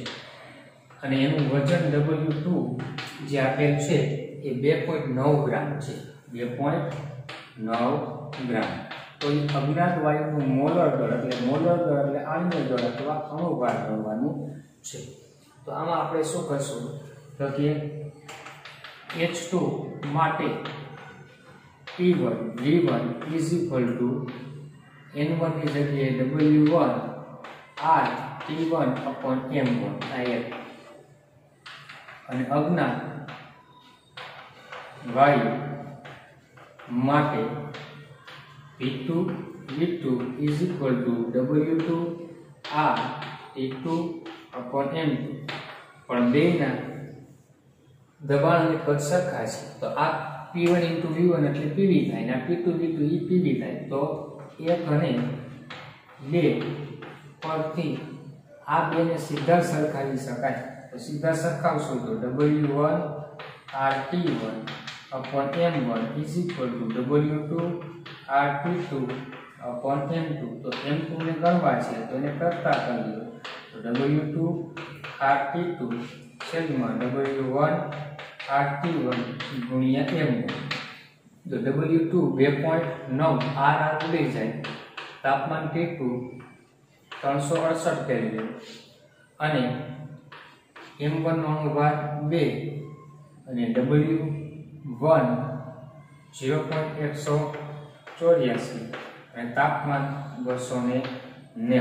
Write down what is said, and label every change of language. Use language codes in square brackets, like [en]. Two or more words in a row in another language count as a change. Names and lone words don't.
[gu] અને એનું વજન W2 જે આપેલ છે એ 2.9 ગ્રામ છે, 2.9 ગ્રામ। તો એ અજ્ઞાત વાયુનું મોલર દળ એટલે આણ્વિક દળ અથવા અણુભાર ગણવાનું છે। તો આમાં આપણે શું કરશું તો કે H2 માટે P1 V1 [en] is equal to [gu] N1 ની જગ્યાએ W1 R T1 upon M1 આ એક અને અજ્ઞાત વાયુ માટે P2 V2 [en] is equal to [gu] W2 R T2 upon M2 પણ બેના દબાણ અને કદ સરખા છે। તો આ P1 into V1 એટલે PV થાય અને P2 V2 એ PV થાય। તો 1 અને 2 પરથી આ બેને સીધા સરખાવી શકાય। તો સીધા સરખાવશો તો W1 RT1 upon M1 [en] is equal to [gu] W2 RT2 upon M2 તો M2 ને ગણવા છે તો એને કરતા કરી દો તો W2 RT2 છેદમાં W1 RT1 ગુણ્યા M1 તો W2 2.9 R ઉડી જાય તાપમાન T2 368 કેલ્વિન અને M1 નો અણુભાર 2 અને W1 0.184 અને તાપમાન 290।